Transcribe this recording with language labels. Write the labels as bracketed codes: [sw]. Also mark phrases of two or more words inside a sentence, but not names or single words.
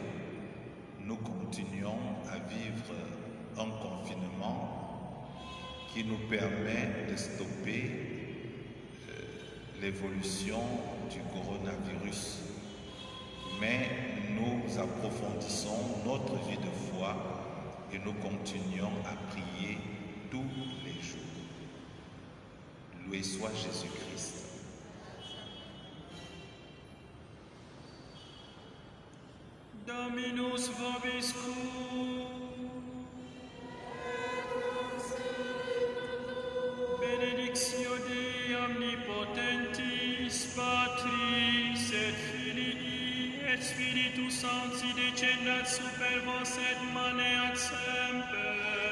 [fr] Nous continuons à vivre un confinement qui nous permet de stopper l'évolution du coronavirus. Mais nous approfondissons notre vie de foi et nous continuons à prier tous les jours. Loué soit Jésus-Christ. [la] Dominus vobiscum. Benedictio Dei omnipotentis, Patris et Filii et Spiritus Sancti descendat super vos et maneat semper.